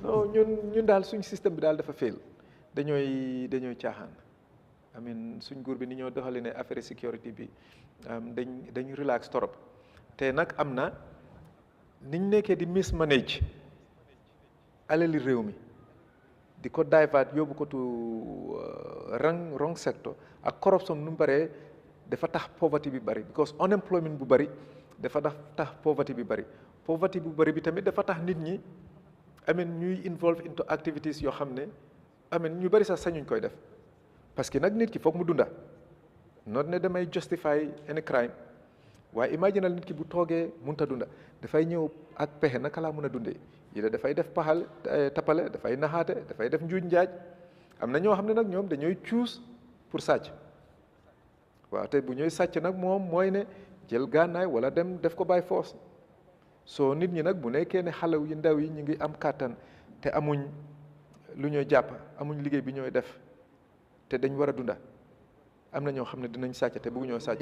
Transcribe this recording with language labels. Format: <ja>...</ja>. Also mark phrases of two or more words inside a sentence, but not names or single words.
<wo>ñun daal suñ système bi daal dafa fail dañooy caaxaan suñ nguur bi ni ñoo doxali ne</wo> <fr>affaire sécurité</fr> <wo>bi dañ relax torop te nag am na niñ nekkee di mismanage alali réew mi di ko divert yóbbu ko tu</wo> <en>wrong sector</en> <wo>ak corruption nu mu bëree dafa tax poverty bi bëri because unemployment bu bëri dafa tax poverty bi bëri bi tamit dafa tax nit ñi ñuy</wo> <en>involve into activities</en> <wo>yoo xam ne ñu bëri sax sañuñ koy def</wo> <fr>parce que</fr> <wo>nag nit ki foog mu dunda not ne damay</wo> <en>justify any crime</en> <wo>waaye imaginal nit ki bu toogee mënut a dunda dafay ñëw ak pexe naka laa mën a dundee yi dafay def tapale dafay naxaate dafay def njuuj njaaj am na ñoo xam ne nag ñoom dañooy choose pour sàcc waaw te bu ñooy sàcc nag moom mooy ne jël gànnaay wala dem def ko</wo> <en>by force</en> <wo>soo nit ñi nag bu nekkee ne xale yu ndaw yi ñu ngi am kàttan te amuñ lu ñooy jàpp amuñ liggéey bi ñooy def te dañ war a dunda am na ñoo xam ne dinañ sàcc te bëgguñoo sàcc.</wo>